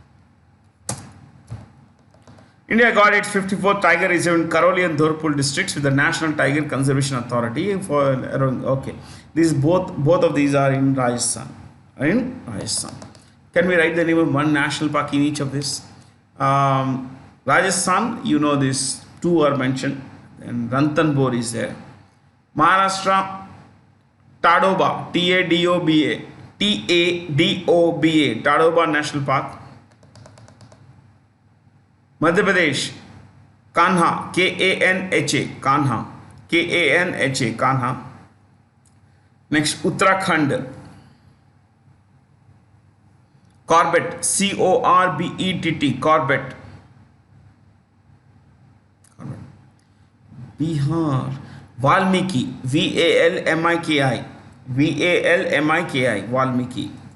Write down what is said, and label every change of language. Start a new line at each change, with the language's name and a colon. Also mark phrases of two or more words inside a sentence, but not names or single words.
English: India got its 54th tiger reserve in Karoli and Dhurpur districts with the National Tiger Conservation Authority for around. Okay, these both of these are in Rajasthan. Can we write the name of one national park in each of this? Rajasthan, this two are mentioned, and Ranthambore is there. Maharashtra, Tadoba, Tadoba, Tadoba National Park. Madhya Pradesh, Kanha, Kanha, Kanha. Next, Uttarakhand, Corbett, Corbett, Corbett. Bihar, Valmiki, Valmiki, Valmiki.